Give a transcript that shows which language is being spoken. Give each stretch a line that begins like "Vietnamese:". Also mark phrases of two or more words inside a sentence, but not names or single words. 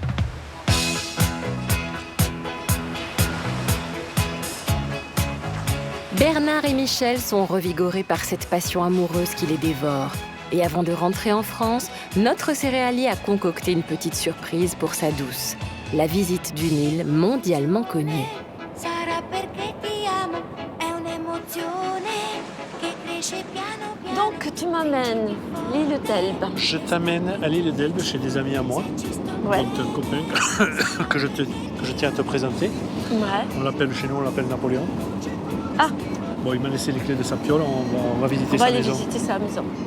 French: Bernard et Michel sont revigorés par cette passion amoureuse qui les dévore. Et avant de rentrer en France, notre céréalier a concocté une petite surprise pour sa douce. La visite d'une île mondialement connue.
Italian: Sarà perché ti amo, è un'emozione che cresce piano piano.
French: Donc, tu m'amènes l'île d'Elbe. Je t'amène à l'île d'Elbe chez des amis à moi, Ouais. donc un copain que je tiens à te présenter. Ouais. On l'appelle chez nous, on l'appelle Napoléon. Ah. Bon, il m'a laissé les clés de sa piole, on va visiter On va sa aller maison. visiter sa maison.